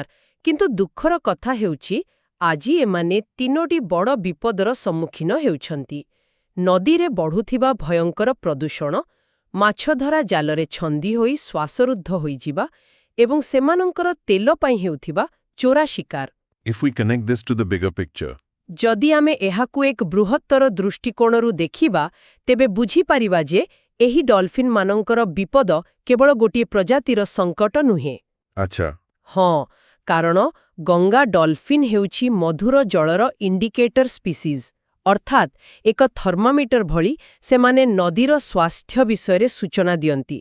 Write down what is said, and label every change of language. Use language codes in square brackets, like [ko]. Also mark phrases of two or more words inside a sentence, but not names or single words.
[or] କିନ୍ତୁ ଦୁଃଖର କଥା ହେଉଛି, ଆଜି ଏମାନେ 3ଟି ବଡ଼ ବିପଦର ସମ୍ମୁଖୀନ ହେଉଛନ୍ତି। ନଦୀରେ ବଢ଼ୁଥିବା ଭୟଙ୍କର ପ୍ରଦୂଷଣ, ମାଛଧରା ଜାଲରେ ଛନ୍ଦି ହୋଇ ଶ୍ୱାସରୁଦ୍ଧ ହୋଇଯିବା ଏବଂ ସେମାନଙ୍କର ତେଲ ପାଇଁ ହେଉଥିବା ଚୋରା ଶିକାର। [en] If we connect this to the bigger picture, [or] ଯଦି ଆମେ ଏହାକୁ ଏକ ବୃହତ୍ତର ଦୃଷ୍ଟିକୋଣରୁ ଦେଖିବା, ତେବେ ବୁଝିପାରିବା ଯେ ଏହି ଡଲ୍ଫିନ୍‌ମାନଙ୍କର ବିପଦ କେବଳ ଗୋଟିଏ ପ୍ରଜାତିର ସଙ୍କଟ ନୁହେଁ। ଆଚ୍ଛା, ହଁ, କାରଣ ଗଙ୍ଗା ଡଲ୍ଫିନ୍ ହେଉଛି ମଧୁର ଜଳର [en] indicator species, [or] ଅର୍ଥାତ୍ ଏକ ଥର୍ମୋମିଟର ଭଳି ସେମାନେ ନଦୀର ସ୍ୱାସ୍ଥ୍ୟ ବିଷୟରେ ସୂଚନା ଦିଅନ୍ତି।